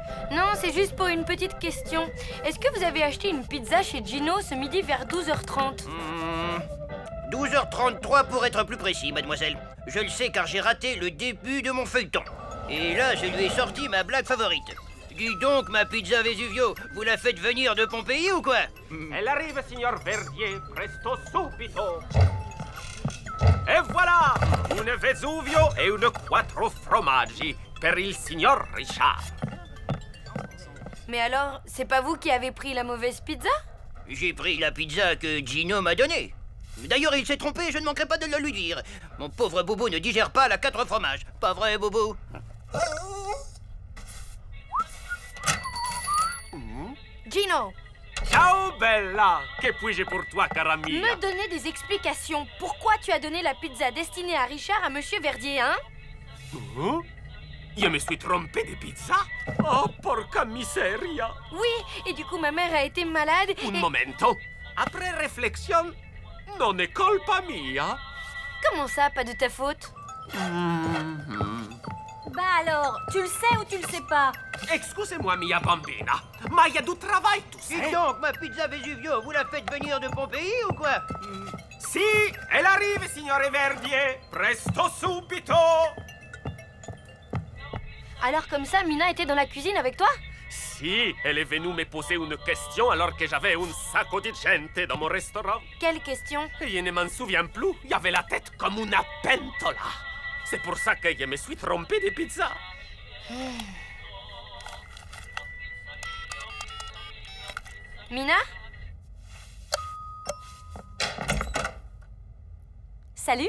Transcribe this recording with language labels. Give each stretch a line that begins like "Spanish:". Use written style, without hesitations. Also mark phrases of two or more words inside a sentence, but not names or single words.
French: Non, c'est juste pour une petite question. Est-ce que vous avez acheté une pizza chez Gino ce midi vers 12h30? 12h33 pour être plus précis, mademoiselle. Je le sais car j'ai raté le début de mon feuilleton. Et là, je lui ai sorti ma blague favorite. Dis donc, ma pizza Vesuvio, vous la faites venir de Pompéi ou quoi? Elle arrive,
Italian: signor Verdier, presto subito. E voilà, une Vesuvio e une 4 formaggi per il signor Richard.
French: Mais alors, c'est pas vous qui avez pris la mauvaise pizza? J'ai pris la pizza que Gino m'a donnée. D'ailleurs, il s'est trompé, je ne manquerai pas de le lui dire. Mon pauvre Bobo ne digère pas la 4 fromages. Pas vrai, Bobo? Gino!
Italian: Ciao, Bella!
French: Que puis-je pour toi,
Italian: cara mia?
French: Me donner des explications. Pourquoi tu as donné la pizza destinée à Richard à Monsieur Verdier, hein? Je me suis trompé de pizza?
Italian: Oh, porca miseria!
French: Oui, et du coup, ma mère a été malade
Italian: Un momento.
French: Après réflexion,
Italian: non è colpa mia.
French: Comment ça, pas de ta faute? Bah alors, tu le sais ou tu le sais pas? Excusez-moi,
Italian: mia bambina, ma
French: il y a du travail, tout ça. Dis donc, ma pizza Vesuvio, vous la faites venir de Pompéi ou quoi? Si, elle arrive,
Italian: signore Verdier. Presto subito.
French: Alors comme ça, Mina était dans la cuisine avec toi? Si, elle est venue me poser une question alors que j'avais
Italian: un sacco di gente
French: dans mon restaurant. Quelle question? Et je ne m'en souviens plus, il y avait la tête comme une pentola. C'est pour ça que je me suis trompé de pizza. Mina? Salut?